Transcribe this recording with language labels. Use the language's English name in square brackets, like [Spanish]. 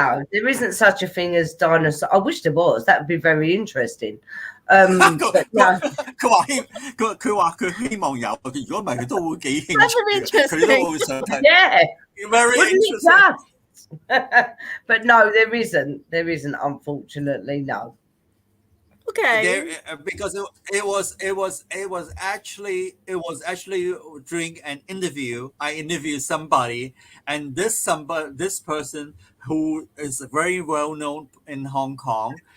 [English] There isn't such a thing as dinosaur. I wish there was. That would be very interesting. But no. [Cantonese] 佢話佢希望有，如果唔係佢都會幾興趣，佢都會想睇。 [English] Yeah, very interesting. But no, there isn't, unfortunately, no. Okay. Because it was actually during an interview. I interviewed somebody, and this person who is very well known in Hong Kong,